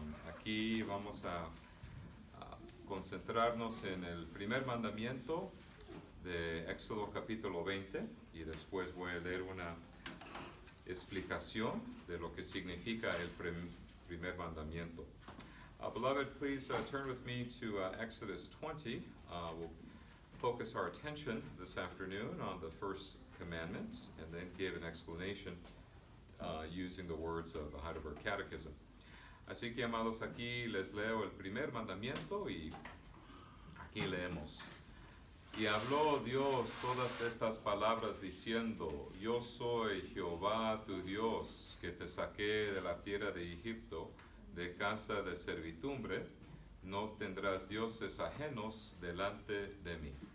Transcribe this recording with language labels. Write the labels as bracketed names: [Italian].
[Spanish] Aquí vamos a concentrarnos en el primer mandamiento de Éxodo capítulo 20 y después voy a leer una explicación de lo que significa el primer mandamiento. [English] Beloved, please turn with me to Exodus 20. We'll focus our attention this afternoon on the first commandment and then give an explanation using the words of the Heidelberg Catechism. [Spanish] Así que, amados, aquí les leo el primer mandamiento y aquí leemos. Y habló Dios todas estas palabras diciendo, yo soy Jehová tu Dios, que te saqué de la tierra de Egipto, de casa de servidumbre, no tendrás dioses ajenos delante de mí.